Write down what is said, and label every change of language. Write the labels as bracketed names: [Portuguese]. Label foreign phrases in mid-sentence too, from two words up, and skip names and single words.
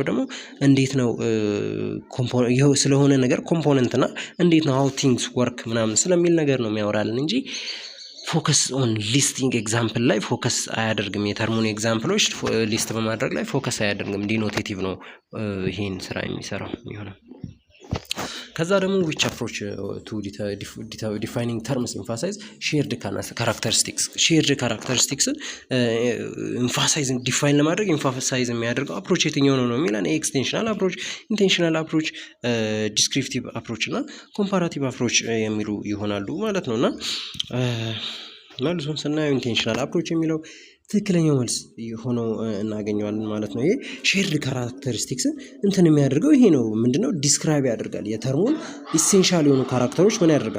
[Amharic] ደግሞ እንዴት ነው ስለሆነ ነገር ኮምፖነንትና እንዴት ነው [English] how things work [Amharic] ምናምን ስለሚል ነገር ነው የሚያወራልን እንጂ [English] focus on listing example [Amharic] ላይ ፎከስ አያደርግም። የተርሙን ኤግዛምፕሎች ሊስት በማድረግ ላይ ፎከስ አያደርግም። ዲኖቴቲቭ ነው ይሄን ስራ የሚሰራው የሚሆነው። ከዛ ደግሞ [English] which approach to defining terms emphasize shared characteristics emphasize define [Amharic] ለማድረግ emphasize የሚያደርገው approach የትኛው ነው የሚለን [English] extensional approach, intentional approach, descriptive approach [Amharic] እና [English] comparative approach [Amharic] የሚሉ ይሆናሉ ማለት ነውና መልሱን ስናየው [English] intentional approach [Amharic] የሚለው ትክክለኛው መልስ ሆኖ እናገኘዋለን ማለት ነው። ይሄ [English] shared characteristics [Amharic] እንትን የሚያደርገው ይሄ ነው። ምንድነው ዲስክራይብ ያደርጋል። የተርሙን ኢሴንሻል የሆኑ ካራክተሮች ምን ያደርጋል?